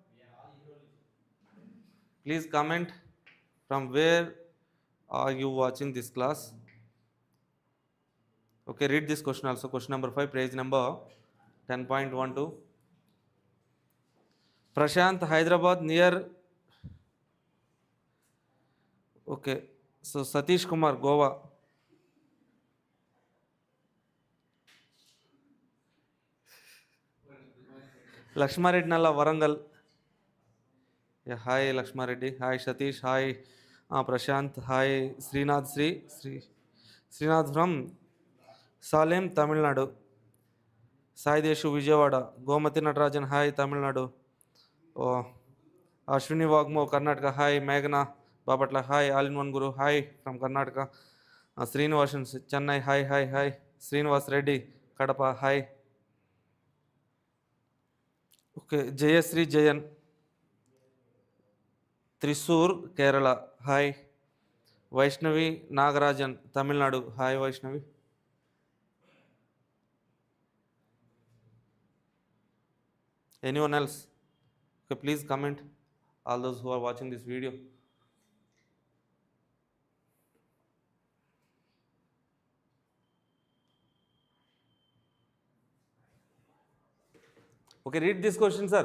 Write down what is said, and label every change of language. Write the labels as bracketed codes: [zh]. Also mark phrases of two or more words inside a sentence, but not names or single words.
[en] Please comment from where are you watching this class. Okay, read this question also. Question number 5, page number 10.12. Prashant, Hyderabad, near. Okay, so Satish Kumar, Goa. Lakshma Reddy Nalla, Varangal. Yeah, hi Lakshma Reddy. Hi Satish. Hi Prashant. Hi Srinath Srinath from Salem, Tamil Nadu. Sai Deshu, Vijayawada. Gomati Natarajan, hi, Tamil Nadu. Oh, Ashwini Wagmo, Karnataka, hi. Meghna Babatla, hi. All in one Guru, hi, from Karnataka. Srinivasan, Chennai, hi, hi, hi. Srinivas Reddy, Kadapa, hi. Okay, Jayasri Jayan, Thrissur, Kerala, hi. Vaishnavi Nagarajan, Tamil Nadu, hi Vaishnavi. Anyone else? Okay, please comment, all those who are watching this video. Okay, read this question, sir.